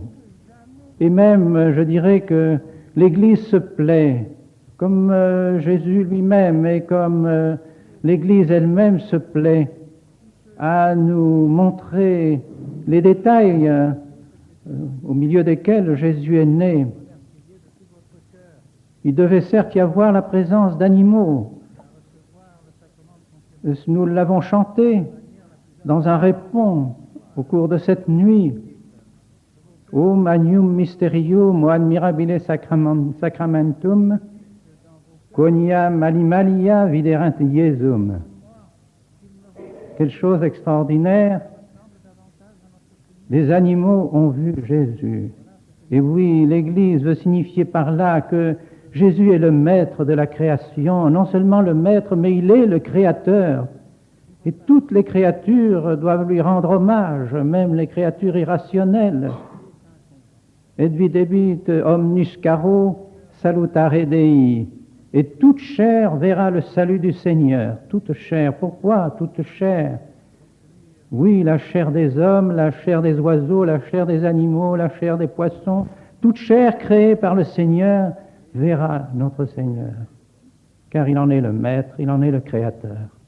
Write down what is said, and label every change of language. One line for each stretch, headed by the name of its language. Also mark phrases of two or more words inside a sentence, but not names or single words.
French: Et même, je dirais que l'Église se plaît, comme Jésus lui-même et comme l'Église elle-même se plaît, à nous montrer les détails au milieu desquels Jésus est né. Il devait certes y avoir la présence d'animaux. Nous l'avons chanté dans un répond au cours de cette nuit.
Latin: O magnum mysterium, o admirabile sacramentum, quoniam animalia viderint Iesum.
French: Quelle chose extraordinaire! Les animaux ont vu Jésus. Et oui, l'Église veut signifier par là que Jésus est le maître de la création, non seulement le maître, mais il est le créateur. Et toutes les créatures doivent lui rendre hommage, même les créatures irrationnelles.
Latin: Et videbit omnis caro salutare Dei.
French: Et toute chair verra le salut du Seigneur. Toute chair. Pourquoi toute chair? Oui, la chair des hommes, la chair des oiseaux, la chair des animaux, la chair des poissons. Toute chair créée par le Seigneur verra notre Seigneur. Car il en est le maître, il en est le créateur.